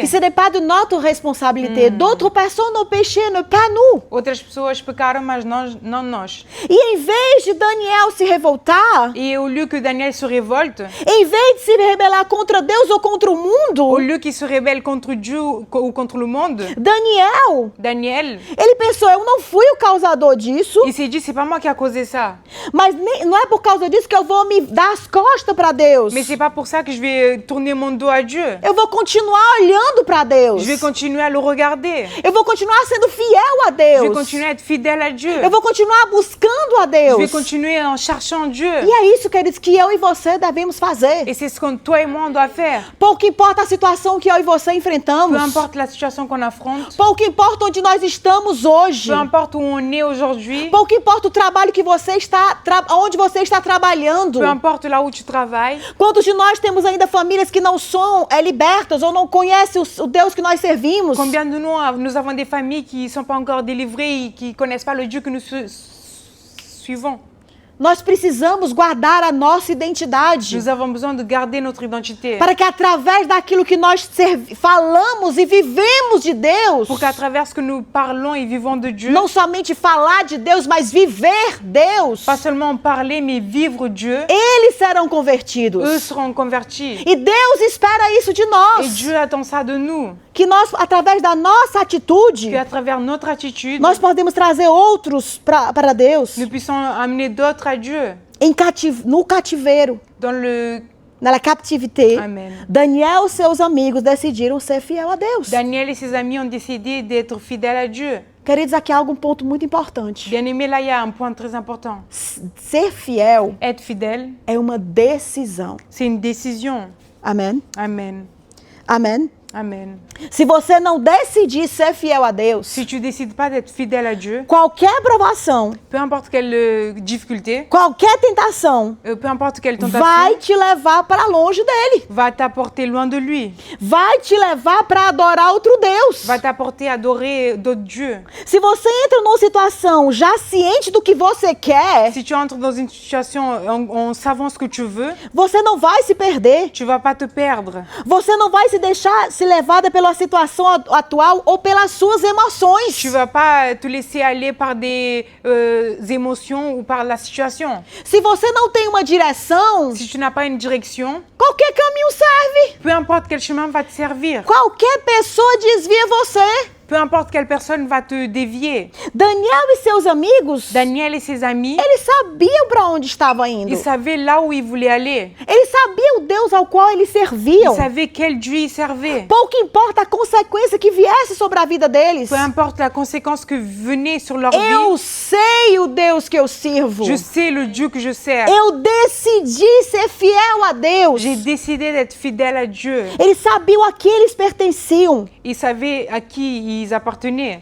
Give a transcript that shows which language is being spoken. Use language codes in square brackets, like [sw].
[fr] Que ce n'est pas de notre responsabilité. D'autres personnes ont péché, ne pas nous. [pt] Outras pessoas pecaram, mas não nós. E em vez de Daniel se revoltar, [fr] Et au lieu que Daniel se révolte, [pt] em vez de se rebelar contra Deus ou contra o mundo, [fr] lieu qu'il se rebelle contre Dieu ou contre le monde, Daniel, [pt] ele pensou, eu não fui o causador disso, [fr] il s'est dit, c'est pas moi qui a causé ça. [pt] mas não é por causa disso que eu vou me dar as costas para Deus. [fr] Mais c'est pas pour ça que je vais tourner mon dos à Dieu. [pt] Eu vou continuar olhando para Deus. [fr] Je vais continuer à le regarder. [pt] Eu vou continuar sendo fiel a [fr] Je vais [pt] Deus. [fr] continuer à être fidèle à Dieu. [pt] Eu vou continuar buscando a [fr] Je vais [pt] Deus. [fr] continuer en cherchant Dieu. [pt] E é isso, queridos, que eu e você devemos fazer. [fr] Et c'est ce que toi et moi, on doit faire. [pt] Pouco importa a situação que eu e você enfrentamos. [fr] Peu importe la situation qu'on affronte, [pt] Pouco importa onde nós estamos hoje. [fr] peu importe où on est aujourd'hui, [pt] Pouco importa o trabalho que você está, onde você está trabalhando. [fr] peu importe là où tu travailles, [pt] Quantos de nós temos ainda famílias que não são libertas ou não conhecem o Deus que nós servimos? [fr] combien de nous avons des familles qui ne sont pas encore délivrées et qui ne connaissent pas le Dieu que nous suivons. [pt] Nós precisamos guardar a nossa identidade. [fr] Nous avons besoin de garder notre identité. [pt] Para que através daquilo que nós falamos e vivemos de Deus, [fr] Pour qu'à travers ce que nous parlons et vivons de Dieu, [pt] não somente falar de Deus, mas viver Deus, [fr] pas seulement parler, mais vivre Dieu, [pt] eles serão convertidos. [fr] eux seront convertis. [pt] E Deus espera isso de [fr] Et [pt] nós. [fr] Dieu attend ça de nous. [pt] Que nós, através da nossa atitude, [fr] Qu'à travers notre attitude, [pt] nós podemos trazer outros para Deus [fr] nous puissions amener d'autres à Dieu. [pt] no cativeiro, na captivité. [fr] Amen. [pt] Daniel e seus amigos decidiram ser fiel a Deus. [fr] Daniel et ses amis ont décidé d'être fidèles à Dieu. [pt] Queridos, aqui há um ponto muito importante. [fr] Bien aimé, là, il y a un point très important. [pt] Ser fiel [fr] Être fidèle, [pt] é uma decisão. [fr] c'est une décision. [pt] Amém? [fr] Amen. [pt] Amém? [fr] Amen. [pt] Se você não decidir ser fiel a Deus, [fr] Si tu décides pas d'être fidèle à Dieu, [pt] qualquer provação, [fr] peu importe quelle difficulté, [pt] qualquer tentação, [fr] peu importe quelle tentation, [pt] vai te levar para longe dele. [fr] va t'apporter loin de lui, [pt] Vai te levar para adorar outro Deus. [fr] va t'apporter à adorer d'autres dieux. [pt] Se você entra numa situação já ciente do que você quer, [fr] Si tu entres dans une situation en savant ce que tu veux, [pt] você não vai se perder. [fr] tu vas pas te perdre. [pt] Você não vai se deixar se levada pela situação atual ou pelas suas emoções. [fr] Tu vas pas te laisser aller par des émotions ou par la situation. [pt] Se você não tem uma direção, [fr] Si tu n'as pas une direction, [pt] qualquer caminho serve. [fr] peu importe quel chemin va te servir. [pt] Qualquer pessoa desvia você. [fr] Peu importe quelle personne va te dévier. [pt] Daniel e seus amigos, [fr] Daniel et ses amis, [pt] eles sabiam para onde estavam indo. [fr] ils savaient là où ils voulaient aller. [pt] Eles sabiam o Deus ao qual eles serviam. [fr] Ils savaient quel Dieu ils servaient. [pt] Pouco importa a consequência que viesse sobre a vida deles. [fr] Peu importe la conséquence que venait sur leur [pt] Eu [fr] vie, [pt] sei o Deus que eu sirvo. [fr] je sais le Dieu que je sers. [pt] Eu decidi ser fiel a Deus. [fr] J'ai décidé d'être fidèle à Dieu. [pt] Eles sabiam a que eles pertenciam. [fr] Ils savaient à qui ils appartenaient.